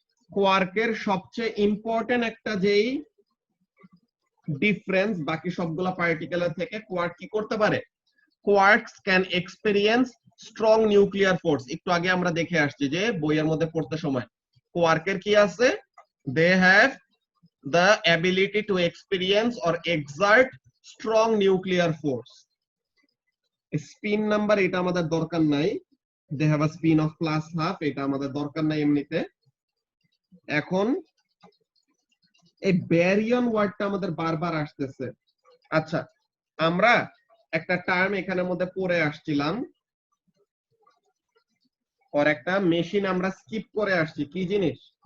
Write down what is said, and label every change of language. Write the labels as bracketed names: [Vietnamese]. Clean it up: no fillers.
[Bangla] কোয়ার্কের সবচেয়ে ইম্পর্টেন্ট একটা যেই ডিফারেন্স বাকি সবগুলা পার্টিকেলের থেকে, কোয়ার্ক কি করতে পারে? [English] Quarks can experience strong nuclear force. [Bangla] একটু আগে আমরা দেখে আসছি যে বইয়ের মধ্যে পড়তে সময় কোয়ার্কের কি আছে? [English] They have the ability to experience or exert strong nuclear force. [Bangla] Spin number এটা আমাদের দরকার নাই, [English] they have a spin of +½ [Bangla] এটা আমাদের দরকার নাই এমনিতে। এখন এই ব্যারিয়ন ওয়ার্ডটা আমাদের বারবার আসতেছে। আচ্ছা, আমরা একটা টার্ম এখানের মধ্যে পড়ে আসছিলাম, আর একটা মেশিন আমরা স্কিপ করে আসছি। কি জিনিস?